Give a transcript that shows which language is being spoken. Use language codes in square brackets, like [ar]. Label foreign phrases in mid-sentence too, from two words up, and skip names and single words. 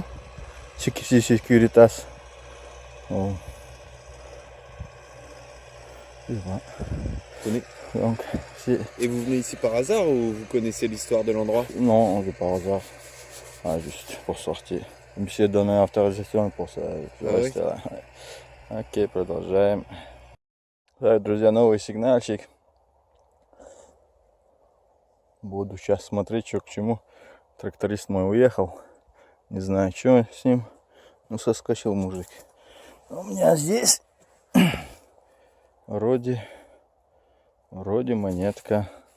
[fr] C'est Securitas. Oh. Donc, et vous venez ici par hasard ou vous connaissez l'histoire de l'endroit? Non, je par hasard. Juste pour sortir. Monsieur donne autorisation pour ça. oui. [ru] Окей, продолжаем. Так, друзья, новый сигнальчик. Буду сейчас смотреть, что к чему. Тракторист мой уехал. Не знаю, что с ним. Ну, соскочил мужик. У меня здесь вроде монетка.